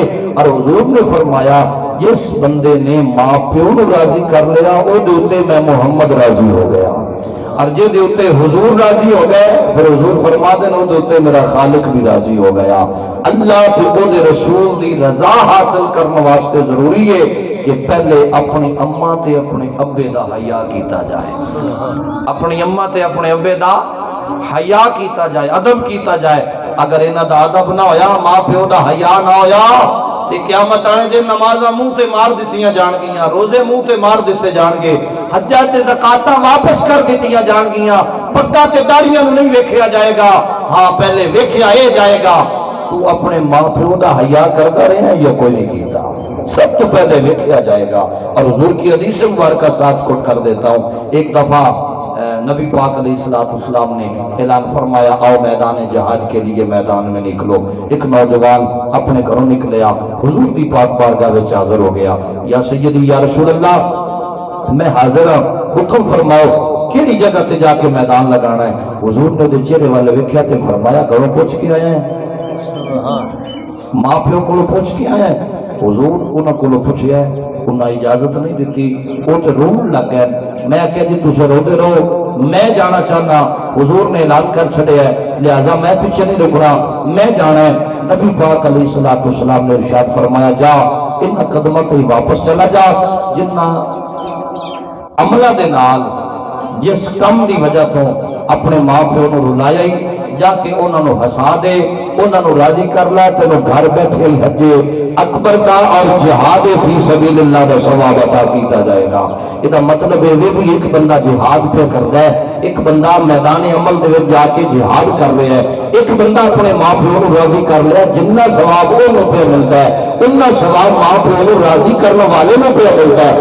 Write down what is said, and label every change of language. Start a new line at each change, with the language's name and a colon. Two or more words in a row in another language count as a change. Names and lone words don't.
Punjabi: اور حضور نے فرمایا جس بندے نے ماں پیو نو راضی کر لیا او دیتے میں محمد راضی ہو گیا، اور جے دیتے حضور راضی ہو گئے پھر حضور فرما دے نو دیتے میرا خالق بھی راضی ہو گیا۔ اللہ تے او دے رسول دی رضا حاصل کرنے واسطے ضروری ہے کہ پہلے اپنی اماں تے اپنے ابے دا حیا کیتا جائے، اپنی اماں تے اپنے ابے دا حیا کیتا جائے، ادب کیتا جائے۔ اگر انہاں دا ادب نہ ہویا، ماں پیو دا حیا نہ ہویا تے قیامت آنے دے نمازاں منہ تے مار دتیاں جان گیاں، روزے منہ تے مار دیتے جان گے، حجاں تے زکاتاں واپس کر دتیاں جان گیاں، پگاں تے داڑھیاں نوں نہیں ویکھیا جائے گا، ہاں پہلے ویکھیا اے جائے گا تو اپنے ماں پیو دا حیا کردا رہے یا کوئی نہیں کیتا، سب تو پہلے ویکھیا جائے گا۔
Urdu: اور حضور کی حدیث مبارکہ ساتھ کوٹ کر دیتا ہوں، ایک دفعہ نبی پاک علیہ السلام نے اعلان فرمایا آؤ میدان جہاد کے لیے میدان میں نکلو۔
Punjabi: ایک نوجوان اپنے گھروں نکلیا، حضور دی پاک بارگاہ وچ حاضر ہو گیا،
Arabic: یا سیدی یا رسول اللہ
Urdu: میں حاضر ہوں، حکم فرماؤ
Punjabi: کیڑی جگہ تے جا کے میدان لگانا ہے۔ حضور نے دے چہرے والے ویکھیا تے فرمایا گھروں پوچھ کے آئے ہیں، ماں پیو کو پوچھ کے آئے ہیں۔ حضور انہاں کو پوچھیا ہے، انہاں اجازت نہیں دیتی، وہ تے رون لگ گئے، میں کہ جی تسے روتے رہو میں جانا چاہنا، حضور نے اعلان کر چھڑیا ہے لہذا میں پیچھے نہیں رکنا، میں جانا ہے۔ نبی پاک علیہ السلام نے ارشاد فرمایا جا ان قدموں تے واپس چلا جا جنہ عملہ دے نال جس کم دی وجہ تو اپنے ماں پیو نو رلایا ہی، جا کے انہوں نے ہسا دے، انہوں نے راضی کر لا، تینوں گھر بیٹھے ہی حج اکبر کا اور جہاد فی سبیل اللہ دا ثواب عطا کیتا جائے گا۔
Urdu: یہ مطلب ہے وہ بھی ایک بندہ جہاد پہ کرتا ہے،
Punjabi: ایک بندہ میدان عمل دے وچ جا کے جہاد کر رہا ہے، ایک بندہ اپنے ماں پیو نو راضی کر لیا، جنہ ثواب انہوں پہ ملتا ہے اتنا ثواب ماں پیو نو راضی کرنے والے نو پہ ملتا ہے۔